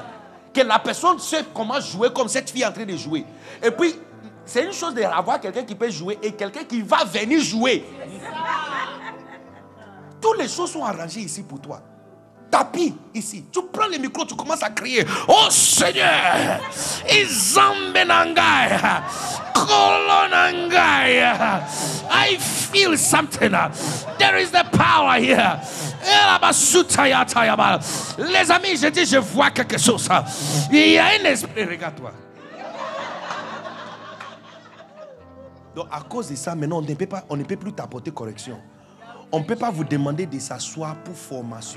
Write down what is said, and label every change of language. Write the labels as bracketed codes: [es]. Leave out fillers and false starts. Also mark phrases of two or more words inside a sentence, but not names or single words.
[fr] Que la personne sait comment jouer comme cette fille est en train de jouer. Et puis, c'est une chose d'avoir quelqu'un qui peut jouer et quelqu'un qui va venir jouer. Toutes les choses sont arrangées ici pour toi. Tapis ici. Tu prends le micro, tu commences à crier. Oh Seigneur! Izambenangai! [en] Kolonangai! I feel something. There is the power here. [fr] Les amis, je dis, je vois quelque chose. Il y a un esprit, regarde-toi. Donc à cause de ça, maintenant, on ne peut plus t'apporter correction. On ne peut pas vous demander de s'asseoir pour formation.